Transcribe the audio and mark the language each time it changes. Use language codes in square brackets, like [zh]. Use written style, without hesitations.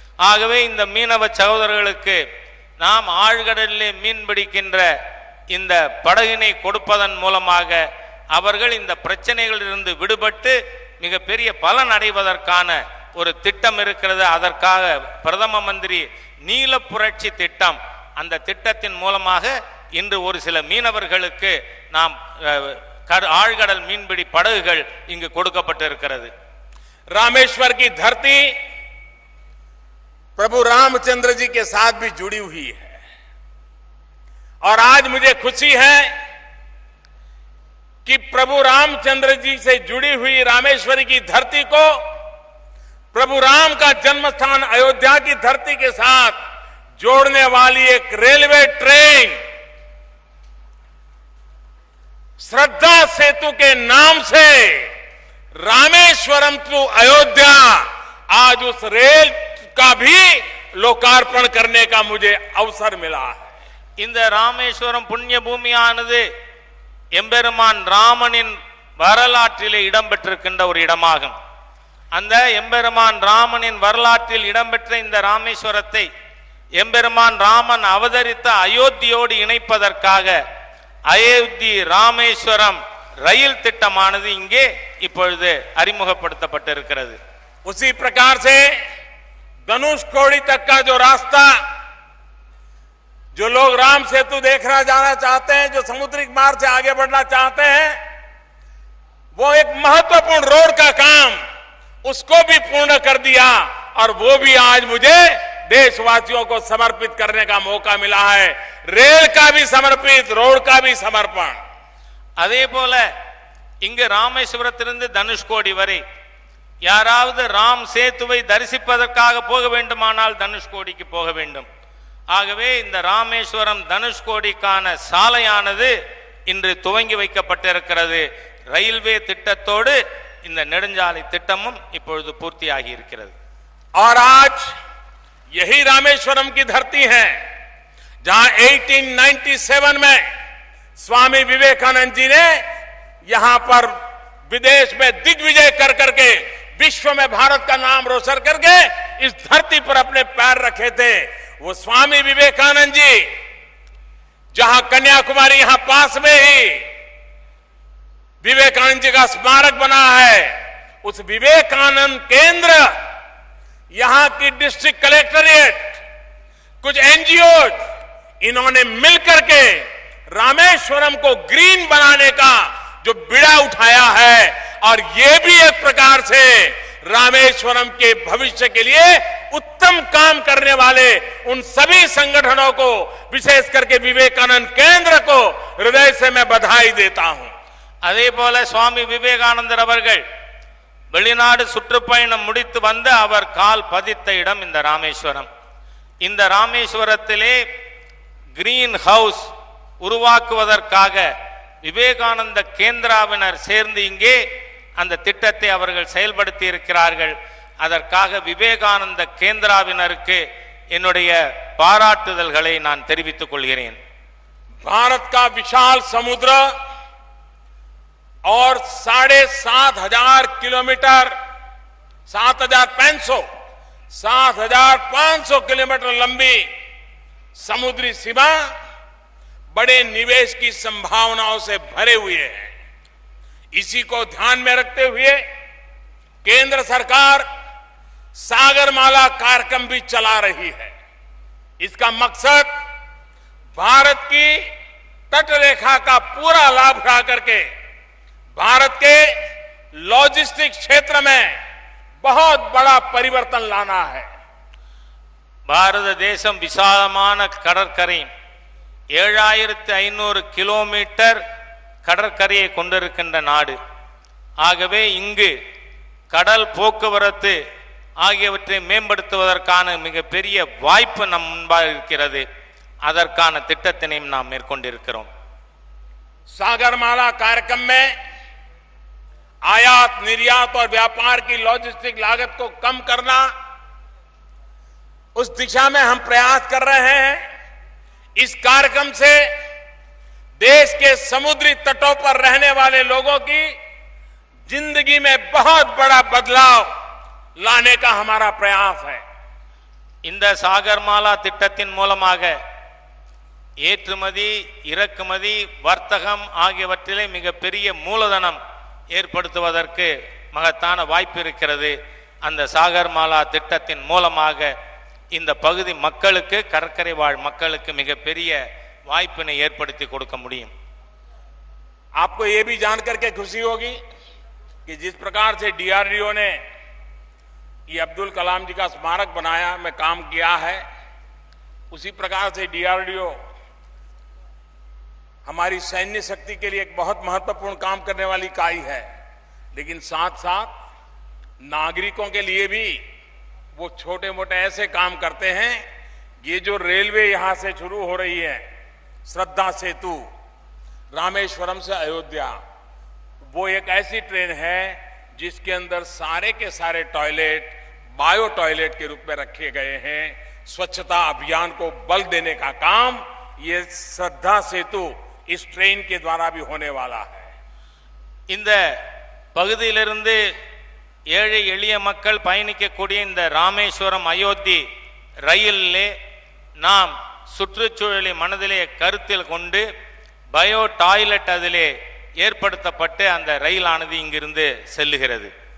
[ta] ஆகவே இந்த மீனவ சகோதரர்களுக்கு நாம் ஆழ்கடலிலே மீன் பிடிக்கின்ற இந்த படகினை கொடுப்பதன் மூலமாக அவர்கள் இந்த பிரச்சனைகளிலிருந்து விடுபட்டு மிகப்பெரிய பலன் அடைவதற்கான ஒரு திட்டம் இருக்கிறது. அதற்காக பிரதம மந்திரி நீல புரட்சி திட்டம், அந்த திட்டத்தின் மூலமாக இன்று ஒரு சில மீனவர்களுக்கு நாம் ஆழ்கடல் மீன்பிடி படகுகள் இங்கு கொடுக்கப்பட்டிருக்கிறது. [hi] रामेश्वर की धरती प्रभु रामचंद्र जी के साथ भी जुड़ी हुई है और आज मुझे खुशी है कि प्रभु रामचंद्र जी से जुड़ी हुई रामेश्वरी की धरती को प्रभु राम का जन्म स्थान अयोध्या की धरती के साथ जोड़ने वाली एक रेलवे ट्रेन श्रद्धा सेतु के नाम से रामेश्वरम टू अयोध्या, आज उस रेल का भी लोकार्पण करने का मुझे अवसर मिला है. [ta] இந்த ராமேஸ்வரம் புண்ணிய பூமியானது எம்பெருமான் ராமனின் வரலாற்றிலே இடம்பெற்றிருக்கின்ற ஒரு இடமாகும். அந்த எம்பெருமான் ராமனின் வரலாற்றில் இடம்பெற்ற இந்த ராமேஸ்வரத்தை எம்பெருமான் ராமன் அவதரித்த அயோத்தியோடு இணைப்பதற்காக அயோத்தி ராமேஸ்வரம் ரயில் திட்டமானது இங்கே இப்பொழுது அறிமுகப்படுத்தப்பட்டிருக்கிறது. [hi] उसी प्रकार से धनुषकोडी तक का जो रास्ता, जो लोग राम सेतु देखना जाना चाहते हैं, जो समुद्रिक मार्ग से आगे बढ़ना चाहते हैं, वो एक महत्वपूर्ण रोड का काम उसको भी पूर्ण कर दिया और वो भी आज मुझे देशवासियों को समर्पित करने का मौका मिला है. रेल का भी समर्पित, रोड का भी समर्पण. [ta] அதே போல இங்கு ராமேஸ்வரத்திலிருந்து தனுஷ்கோடி வரை யாராவது ராம் சேத்துவை தரிசிப்பதற்காக போக வேண்டுமானால் தனுஷ்கோடிக்கு போக வேண்டும். ஆகவே இந்த ராமேஸ்வரம் தனுஷ்கோடிக்கான சாலையானது இன்று துவங்கி வைக்கப்பட்டிருக்கிறது. ரயில்வே திட்டத்தோடு இந்த நெடுஞ்சாலை திட்டமும் இப்பொழுது பூர்த்தியாகி இருக்கிறது. [hi] और आज यही रामेश्वरम की धरती है जहां 1897 में स्वामी विवेकानंद जी ने यहां पर विदेश में दिग्विजय कर करके विश्व में भारत का नाम रोशन करके इस धरती पर अपने पैर रखे थे. वो स्वामी विवेकानंद जी जहां कन्याकुमारी यहां पास में ही विवेकानंद जी का स्मारक बना है, उस विवेकानंद केंद्र, यहां की डिस्ट्रिक्ट कलेक्टरेट, कुछ एनजीओ, इन्होंने मिलकर के रामेश्वरम को ग्रीन बनाने का जो बीड़ा उठाया है और ये भी एक प्रकार से रामेश्वरम के भविष्य के लिए उत्तम काम करने वाले उन सभी संगठनों को, विशेष करके विवेकानंद केंद्र को हृदय से मैं बधाई देता हूं. [ta] அதே போல சுவாமி விவேகானந்தர் அவர்கள் வெளிநாடு சுற்றுப்பயணம் முடித்து வந்து அவர் கால் பதித்த இடம் இந்த ராமேஸ்வரம். இந்த ராமேஸ்வரத்திலே கிரீன் ஹவுஸ் உருவாக்குவதற்காக விவேகானந்த கேந்திராவினர் சேர்ந்து இங்கே அந்த திட்டத்தை அவர்கள் செயல்படுத்தி இருக்கிறார்கள். அதற்காக விவேகானந்த கேந்திராவினருக்கு என்னுடைய பாராட்டுதல்களை நான் தெரிவித்துக் கொள்கிறேன். [hi] भारत का विशाल समुद्र और 7,500 किलोमीटर 7,500 किलोमीटर लंबी समुद्री सीमा बड़े निवेश की संभावनाओं से भरे हुए हैं. इसी को ध्यान में रखते हुए केंद्र सरकार सागरमाला कार्यक्रम भी चला रही है. इसका मकसद भारत की तटरेखा का पूरा लाभ उठा करके भारत के लॉजिस्टिक क्षेत्र में बहुत बड़ा परिवर्तन लाना है। [ta] பாரத தேசம் விசாலமான கடற்கரை 7500 கிலோமீட்டர் கடற்கரையை கொண்டிருக்கின்ற நாடு. ஆகவே இங்கு கடல் போக்குவரத்து ஆகியவற்றை மேம்படுத்துவதற்கான மிகப்பெரிய வாய்ப்பு நம் முன்பாக இருக்கிறது. அதற்கான திட்டத்தினையும் நாம் மேற்கொண்டிருக்கிறோம். [hi] सागरमाला कार्यक्रम में आयात निर्यात और व्यापार की लॉजिस्टिक लागत को कम करना, उस दिशा में हम प्रयास कर रहे हैं। इस कार्यक्रम से देश के समुद्री तटों पर रहने वाले लोगों की जिंदगी में बहुत बड़ा बदलाव लाने का हमारा प्रयास है। [ta] இந்த சாகர்மாலா திட்டத்தின் மூலமாக ஏற்றுமதி, இறக்குமதி, வர்த்தகம் ஆகியவற்றிலே மிகப்பெரிய மூலதனம் ஏற்படுத்துவதற்கு மகத்தான வாய்ப்பு இருக்கிறது. அந்த சாகர்மாலா திட்டத்தின் மூலமாக இந்த பகுதி மக்களுக்கு, கடற்கரை வாழ் மக்களுக்கு மிகப்பெரிய வாய்ப்பினை ஏற்படுத்தி கொடுக்க முடியும். [hi] आपको ये भी जानकर के खुशी होगी कि जिस प्रकार से डीआरडीओ ने ये अब्दुल कलाम जी का स्मारक बनाया में काम किया है, उसी प्रकार से डीआरडीओ हमारी सैन्य शक्ति के लिए एक बहुत महत्वपूर्ण काम करने वाली इकाई है। लेकिन साथ साथ नागरिकों के लिए भी वो छोटे मोटे ऐसे काम करते हैं। ये जो रेलवे यहां से शुरू हो रही है, श्रद्धा सेतु रामेश्वरम से अयोध्या, वो एक ऐसी ट्रेन है जिसके अंदर सारे के सारे टॉयलेट बायो टॉयलेट के रूप में रखे गए हैं। स्वच्छता अभियान को बल देने का काम ये श्रद्धा सेतु इस ट्रेन के द्वारा भी होने वाला है। [ta] இந்த பகுதியிலிருந்து ஏழை எளிய மக்கள் பயணிக்கக்கூடிய இந்த ராமேஸ்வரம் அயோத்தி ரயிலிலே நாம் சுற்றுச்சூழலை மனதிலே கருத்தில் கொண்டு பயோ டாய்லெட் அதிலே ஏற்படுத்தப்பட்டு அந்த ரயிலானது இங்கிருந்து செல்லுகிறது.